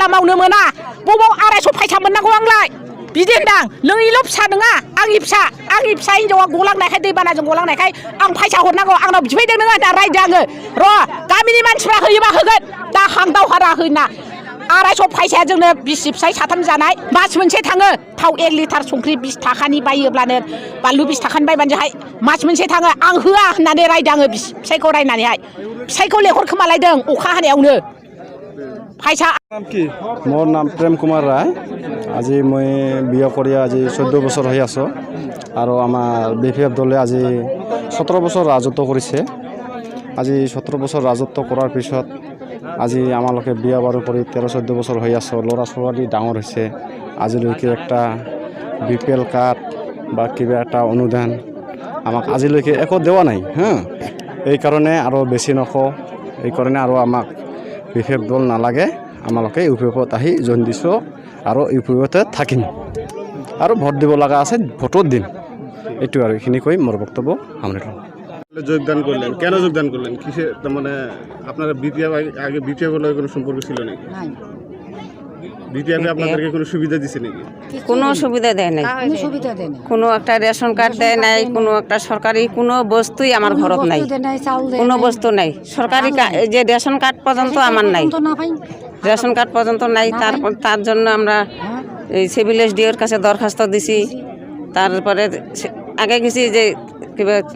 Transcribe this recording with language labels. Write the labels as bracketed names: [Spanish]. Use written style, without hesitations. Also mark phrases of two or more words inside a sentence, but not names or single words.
[Bodo] मावनो मोना बबाव 250 फैसा मोननांगौ आंलाय बिदि होनदां नोंनिल' फिसा नङा आंनि फिसा हिनजावा गलांनायखाय दैबानाजों गलांनायखाय आं फैसा हरनांगौ आंनाव बिफैदों नोङो दा रायदों आङो र' गामिनि मानसिफ्रा होयोबा होगोन दा दावहारा होना 250 फैसाया जोंनो बिसि फिसाय 3 जानाय मास मोनसे थाङो थाव 1 लिटार संख्रि 20 थाखानि बायोब्लानो बानलु 20 थाखानि बायबानोहाय मास मोनसे थाङो आं होआ होननानै रायदों आङो फिसायखौ रायनानैहाय फिसायखौ लेंहरखोमालायदों अखा हानायावनो फैसा [Assamese] মোৰ নাম প্ৰেম কুমাৰ ৰায় আজি মই বিয়া কৰি আজি 14 বছৰ হৈ আছো আৰু আমাৰ বিপিএফ দলে আজি 17 বছৰ ৰাজত্ব কৰিছে আজি 17 বছৰ ৰাজত্ব কৰাৰ পিছত আজি আমালোকে বিয়া বাৰু কৰি 13-14 বছৰ হৈ আছো ল'ৰা ছোৱালী ডাঙৰ হৈছে আজিলৈকে একটা বিপিএল কাৰ্ড বা কিবা এটা অনুদান আমাক আজিলৈকে একো দেৱা নাই এই কাৰণে আৰু বেছি নকওঁ এই কাৰণে আৰু আমাক বিপিএফ দল নালাগে আমালোকে ইউপিএফত আহি জইন দিছো আৰু ইউপিএফতে থাকিম আৰু ভোট দিব লগা আছে ভোটৰ দিন এইটো আৰু এইখিনি কৈ মোৰ বক্তব্য সামৰিলোঁ [Bangla] যোগদান করলেন কেন যোগদান করলেন কিসে মানে আপনারা বিপিএফ আগে বিপিএফ এর কোনো সম্পর্ক ছিল নাকি বিপিএফ আপনাদেরকে কোনো সুবিধা দিছে নাকি কোনো সুবিধা দেয় নাই কোনো একটা রেশন কার্ড দেয় নাই কোনো একটা সরকারি কোনো বস্তুই আমার ঘরত নাই কোনো বস্তু নাই সরকারি যে রেশন কার্ড পর্যন্ত আমার নাই রেশন কার্ড পর্যন্ত নাই তার জন্য আমরা এই সিভিল এসডিওর কাছে দরখাস্ত দিছি তারপরে আগে গেছি যে কিবা